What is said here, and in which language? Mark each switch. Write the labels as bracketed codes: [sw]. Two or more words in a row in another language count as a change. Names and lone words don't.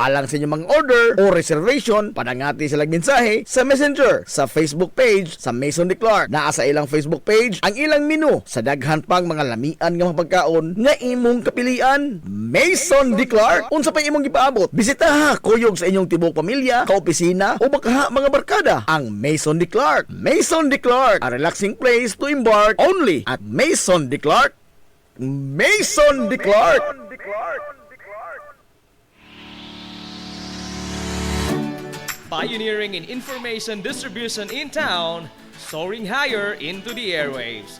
[ceb] Alang sa inyong mga order o reservation, padangati silang mensahe sa Messenger sa Facebook page sa Mason de Clark. Naa sa ilang Facebook page ang ilang menu sa daghan pang mga lamian nga mga pagkaon nga imong kapilian. Mason de Clark, unsa pa imong gipaabot? Bisitaha kuyog sa inyong tibok pamilya, kaopisina o baka mga barkada ang Mason de Clark. [en] Mason de Clark, a relaxing place to embark only at Mason de Clark. Mason de Clark. Pioneering in information distribution in town, soaring higher into the airwaves.